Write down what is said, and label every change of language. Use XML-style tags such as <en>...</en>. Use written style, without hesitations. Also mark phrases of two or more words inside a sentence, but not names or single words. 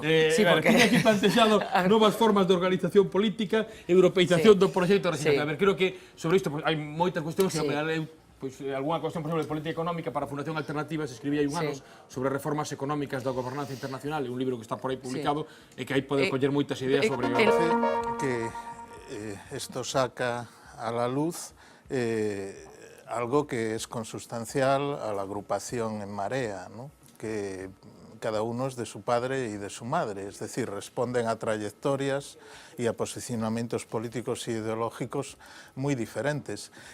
<gl>Sí, porque tiña aquí plantexado novas formas de organización política, europeización do proxecto. A ver, creo que sobre isto hai moitas cuestións que pois algunha cuestión, por exemplo, de política económica para a Fundación Alternativa se escribía hai un anos sobre reformas económicas da gobernanza internacional, é un libro que está por aí publicado e que aí pode coller moitas ideas sobre</gl> <es>que esto saca a la luz algo que es consustancial a la agrupación en Marea, ¿no? Que cada uno es de su padre y de su madre, es decir, responden a trayectorias y a posicionamientos políticos e ideológicos muy diferentes.</es>